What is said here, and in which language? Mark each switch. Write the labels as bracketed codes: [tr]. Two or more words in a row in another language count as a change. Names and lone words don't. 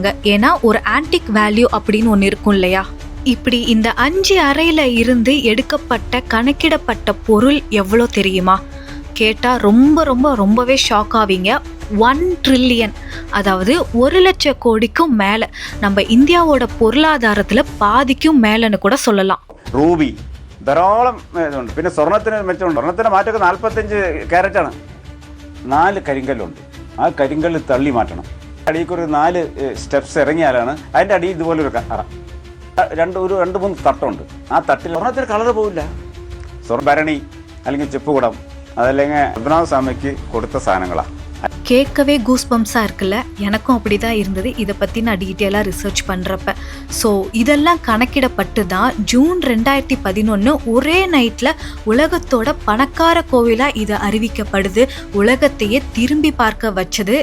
[ta] ஏன்னா ஒரு [en] antique value [ta] அப்படின்னு ஒன்று இருக்கும் இல்லையா? இப்படி இந்த 5 அறையில் இருந்து எடுக்கப்பட்ட கணக்கிடப்பட்ட பொருள் எவ்வளோ தெரியுமா? கேட்டால் ரொம்பவே ஷாக் ஆவீங்க. 1 ட்ரில்லியன், அதாவது 1 லட்சம் கோடிக்கும் மேலே. நம்ம இந்தியாவோட பொருளாதாரத்தில் பாதிக்கும் மேலேன்னு கூட சொல்லலாம். [ml] റൂബി ധാരാളം ഇതുണ്ട്. പിന്നെ സ്വർണത്തിന് മെച്ചമുണ്ട്. സ്വർണത്തിന് മാറ്റമൊക്കെ 45 ക്യാരറ്റാണ്. 4 കരിങ്കല്ലുണ്ട്. ആ കരിങ്കല്ല് തള്ളി മാറ്റണം. അടിയിൽ ഒരു 4 സ്റ്റെപ്സ് ഇറങ്ങിയാലാണ് അതിൻ്റെ അടിയിൽ ഇതുപോലൊരു അറ. 2-3 തട്ടുണ്ട്. ആ തട്ടിൽ സ്വർണത്തിന് കളർ പോവില്ല. ഭരണി അല്ലെങ്കിൽ ചെപ്പുകുടം അതല്ലെങ്കിൽ പത്മനാഭ സ്വാമിക്ക് കൊടുത്ത സാധനങ്ങളാണ്. [ta] கேட்கவே கூஸ்பம்ஸாக இருக்குல்ல? எனக்கும் அப்படி தான் இருந்தது இதை பற்றி நான் டீட்டெயிலாக ரிசர்ச் பண்ணுறப்ப. ஸோ இதெல்லாம் கணக்கிடப்பட்டு தான் ஜூன் 2011 ஒரே நைட்டில் உலகத்தோட பணக்கார கோவிலாக இது அறிவிக்கப்படுது. உலகத்தையே திரும்பி பார்க்க வச்சது.